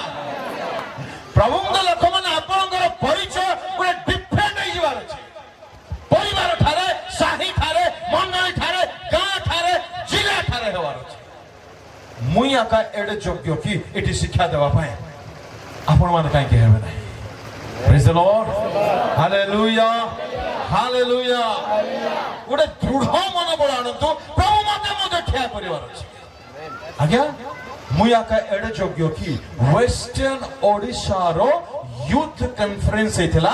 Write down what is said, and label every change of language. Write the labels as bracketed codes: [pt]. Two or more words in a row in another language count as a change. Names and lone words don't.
[or] ପ୍ରଭୁଙ୍କ ଲୋକମାନେ ଆପଣଙ୍କର ପରିଚୟ ଗୋଟେ ଡିଫରେଣ୍ଟ ହେଇଯିବାର ଅଛି। ପରିବାର ଠାରେ, ସାହି ଠାରେ, ମଣ୍ଡଳୀ ଠାରେ, ଗାଁ ଠାରେ, ଜିଲ୍ଲା ଠାରେ ହେବାର ଅଛି। ମୁଇଁ ଆକା ଏଡେ ଯୋଗ୍ୟ କି ଏଠି ଶିକ୍ଷା ଦେବା ପାଇଁ? ଆପଣମାନେ କାହିଁକି ହେବେ ନାହିଁ? [en] Praise the Lord. Hallelujah. Hallelujah. [or] ଗୋଟେ ଦୃଢ ମନୋବଳ ଆଣନ୍ତୁ। ପ୍ରଭୁ ମୋତେ ଠିଆ କରିବାର ଅଛି। ଆଜ୍ଞା, ମୁଇଁ ଆକା ଏଡେ ଯୋଗ୍ୟ କି ୱେଷ୍ଟର୍ଣ୍ଣ ଓଡ଼ିଶାର ୟୁଥ କନଫରେନ୍ସ ହେଇଥିଲା।